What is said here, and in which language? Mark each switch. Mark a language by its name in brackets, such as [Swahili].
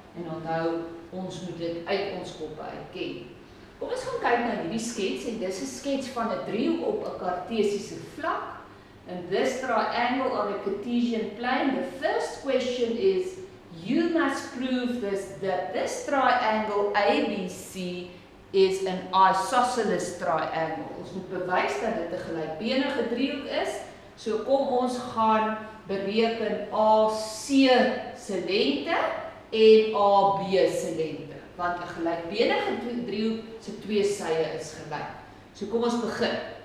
[Afrikaans] En onthou, ons moet dit uit ons koppe uitken. Kom ons gaan kyk na hierdie skets, en dis 'n skets van 'n driehoek op 'n kartesiese vlak. [English] And this triangle on a Cartesian plane, the first question is, you must prove that this triangle ABC is an isosceles triangle. [Afrikaans] Ons moet bewys dat dit 'n gelykbenige driehoek is. So kom ons gaan bereken AC se lengte en AB se lengte, want 'n gelykbenige driehoek se twee sye is gelyk. So kom ons begin.